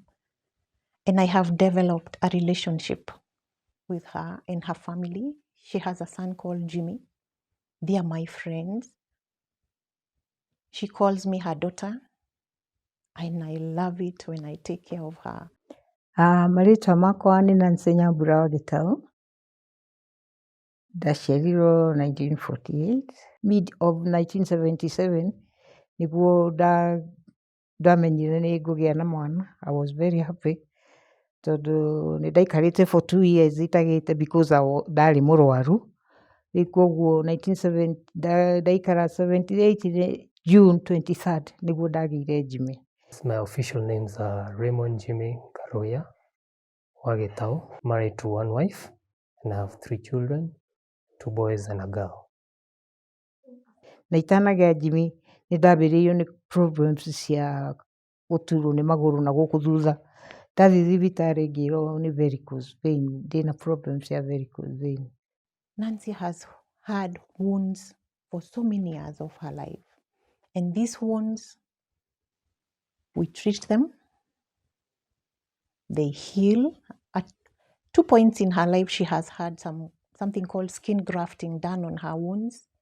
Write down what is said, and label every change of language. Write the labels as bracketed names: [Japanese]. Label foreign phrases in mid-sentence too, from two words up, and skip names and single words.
[English] And I have developed a relationship with her and her family. She has a son called Jimmy. They are my friends. She calls me her daughter, and I love it when I take care of her. [Kikuyu] Marĩtwa makwa nĩ Nancy Nyambura wa Gĩtaũ. Ndaciarirwo 1948. [English] Mid of [Kikuyu] 1977 nĩguo ndamenyire nĩ ngũgĩa na mwana. [English] I was very happy [Kikuyu] tondũ nĩ ndaikarĩte [English] for 2 years itagĩte because [Kikuyu] ndarĩ mũrwaru. Rĩu koguo ndaikara 78 June 23rd nĩguo ndagĩire Jimmy. [English] My official names are Raymond Jimmy Karoya wa Gĩtaũ, married to one wife, and I have 3 children, 2 boys and a girl. [Kikuyu] Na itanagĩa Jimmy nĩ ndambĩrĩirio nĩ problems cia gũturwo nĩ magũrũ na gũkũ thutha. Ndathiĩ thibitarĩ ngĩrwo nĩ [English] varicose vein, [Kikuyu] ndĩna problems cia [English] varicose vein. Nancy has had wounds for so many years of her life. And these wounds, we treat them, they heal. At 2 points in her life, she has had something called skin grafting done on her wounds.